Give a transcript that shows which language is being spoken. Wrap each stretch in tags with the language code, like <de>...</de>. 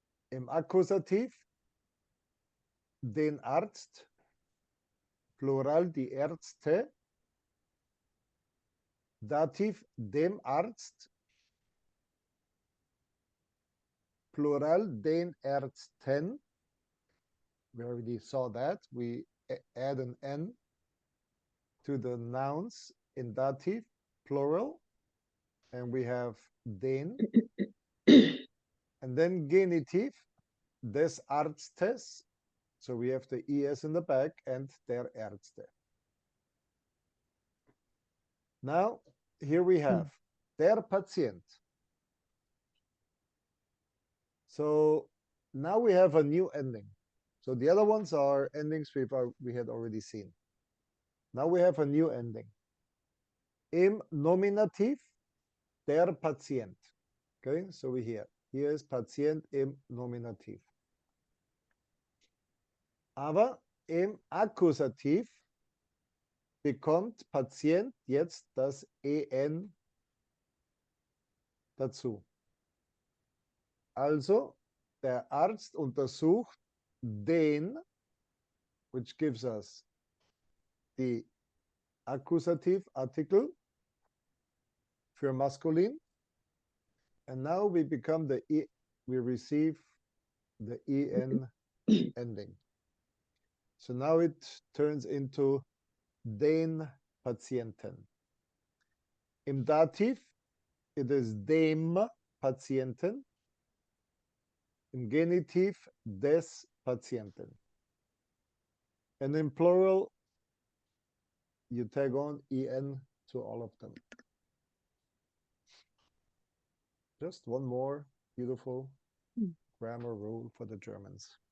<de>Im Akkusativ den Arzt, Plural die Ärzte, Dativ dem Arzt, Plural den Ärzten.</de> <en>We already saw that. We add an N to the nouns in dative, plural, and we have den. And then genitive,</en> <de>des Arztes.</de> <en>So we have the ES in the back and</en> <de>der Ärzte.</de> <en>Now, here we have der Patient. So now we have a new ending. So the other ones are endings we had already seen. Now we have a new ending.</en> <de>Im Nominativ der Patient.</de> <en>Okay, so we here is Patient</en> <de>im Nominativ. Aber im Akkusativ bekommt Patient jetzt das EN dazu. Also der Arzt untersucht den,</de> <en>which gives us the</en> <de>Akkusativ-Artikel für maskulin.</de> <en>And now we become we receive the EN ending. So now it turns into</en> <de>den Patienten. Im Dativ,</de> <en>it is</en> <de>dem Patienten. Im Genitiv, des Patienten.</de> <en>And in plural, you tag on EN to all of them. Just one more beautiful grammar rule for the Germans.</en>